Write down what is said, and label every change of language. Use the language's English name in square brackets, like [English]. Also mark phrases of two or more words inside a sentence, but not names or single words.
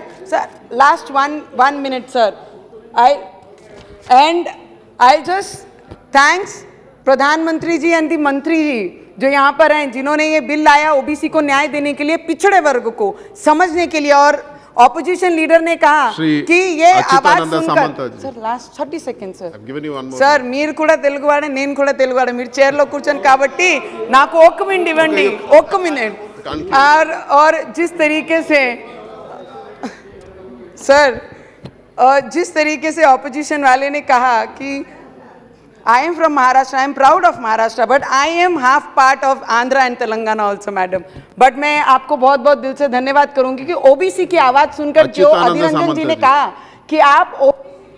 [Hindi] सर [English] last 1 minute [Hindi] सर, [English] I just thanks [Hindi] प्रधानमंत्री जी [English] and the [Hindi] मंत्री जी जो यहाँ पर हैं, जिन्होंने ये बिल लाया ओबीसी को न्याय देने के लिए, पिछड़े वर्ग को समझने के लिए। और [English] opposition leader [Hindi] ने कहा कि ये आवाज सुनकर, सर [English] last 30 seconds [Hindi] सर [Telugu] మీరు కూడా తెలుగువాడే నేను కూడా తెలుగువాడే, మీరు చైర్లో కూర్చొని కాబట్టి నాకు 1 minute ఇవ్వండి, 1 minute। [Hindi] और जिस तरीके से सर, जिस तरीके से ऑपोजिशन वाले ने कहा कि [English] I am from Maharashtra, I am proud of Maharashtra, but I am half part of Andhra and Telangana also, madam. [Hindi] But मैं आपको बहुत बहुत दिल से धन्यवाद करूंगी कि ओबीसी की आवाज़ सुनकर जो अधीर रंजन जी ने कहा कि आप